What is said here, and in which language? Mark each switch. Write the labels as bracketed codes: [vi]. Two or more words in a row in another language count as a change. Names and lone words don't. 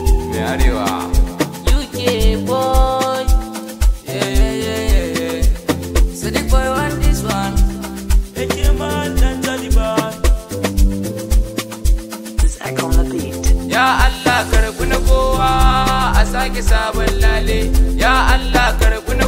[ha] Me Arewa. U K boy. [en] Yeah, yeah, yeah, yeah, yeah. Sadiq boy want this one. Eke man dan Taliban. Zach on the beat. [ha] Ya Allah, karɓi na kowa, a sake sabon lale. Ya Allah, karɓi